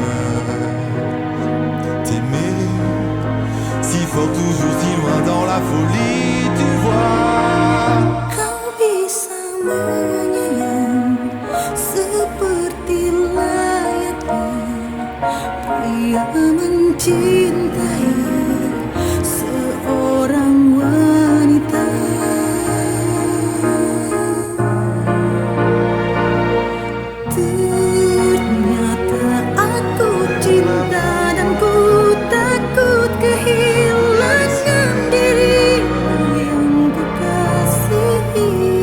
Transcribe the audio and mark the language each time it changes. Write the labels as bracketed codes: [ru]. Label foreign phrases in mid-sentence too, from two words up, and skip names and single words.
[fr] T'aimer si fort, toujours si loin dans la folie, tu vois. [id] Kau bisa menyayang seperti layaknya pria mencintai seorang wanita. Ternyata aku cinta dan ku takut kehilangan dirimu yang ku kasihi.